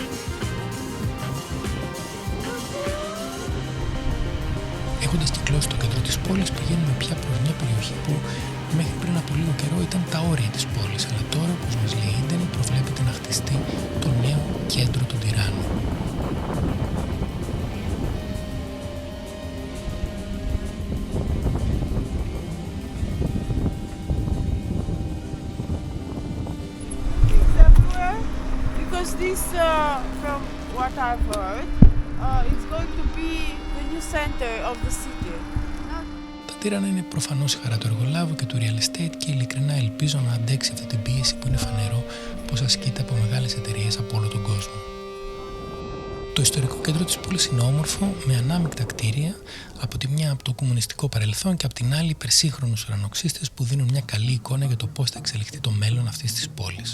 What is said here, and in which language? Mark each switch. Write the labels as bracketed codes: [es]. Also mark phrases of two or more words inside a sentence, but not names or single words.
[el] Έχοντας κυκλώσει το κέντρο της πόλης, πηγαίνουμε πια προς μια περιοχή που μέχρι πριν από λίγο καιρό ήταν τα όρια της πόλης, αλλά τώρα, όπως μας λέει η Ίντερνετ, προβλέπεται να χτιστεί το νέο κέντρο των Τυράννων. [en] This, from what I've heard, it's going to be the new center of the city. [el] Τα Τύρανα είναι προφανώς η χαρά του εργολάβου και του [en] real estate [el] και ειλικρινά ελπίζω να αντέξει αυτή την πίεση που είναι φανερό πως ασκείται από μεγάλες εταιρείες από όλο τον κόσμο. Το ιστορικό κέντρο της πόλης είναι όμορφο, με ανάμεικτα κτίρια, από τη μια από το κομμουνιστικό παρελθόν και από την άλλη υπερσύγχρονους ουρανοξύστες που δίνουν μια καλή εικόνα για το πώς θα εξελιχθεί το μέλλον αυτής της πόλης.